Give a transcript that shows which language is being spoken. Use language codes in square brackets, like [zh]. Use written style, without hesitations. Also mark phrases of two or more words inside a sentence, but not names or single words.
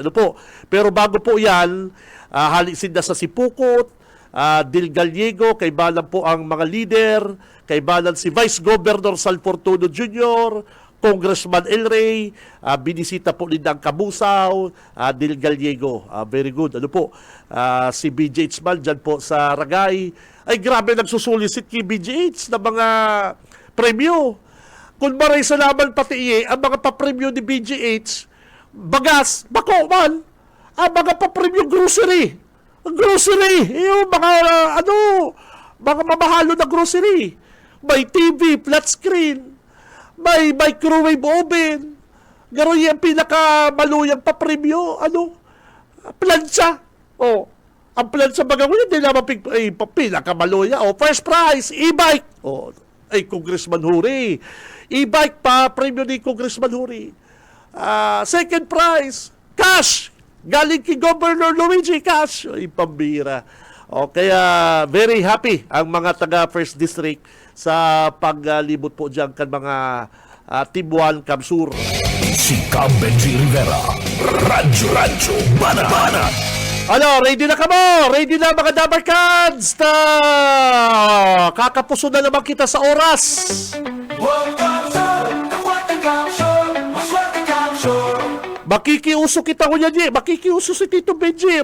[bik] Pero bago po yan, halisin na sa Sipukot, Dil Gallego, kaibalan po ang mga leader, kaibalan si Vice Governor Sal Fortuno Jr., Congressman El Rey, binisita po din ang Kabusaw, Dil Gallego. [en] Very good. [bik] Si BGH man dyan po sa Ragay. Ay grabe nagsusulisit kay BGH na mga premyo. Kung maray sa laman pati ang mga papremyo ni BGH, bagas, bako man, ang mga papremyo grocery, yung mga mga mamahalo na grocery, may TV, [en] flat screen, [bik] may [en] microwave oven, [bik] gano'n yung pinakamaluyang papremyo, plancha, ang plancha baga mo yun, di naman pinakamaluya, [en] first prize, [bik] e-bike, Congressman Huri, e-bike pa, premyo ni Congressman Huri, [en] second prize, [bik] cash, galing kay Governor Luigi, cash, pambira. Kaya [en] very happy [bik] ang mga taga First District sa paglibot po dyan kan mga Team 1 Kamsur. Si Benji Rivera, Radyo Banat. Ready na ka mo? Ready na mga Dabarkads? Kakapuso na naman kita sa oras. Makikiuso kita ko niya, makikiuso si Tito Benji.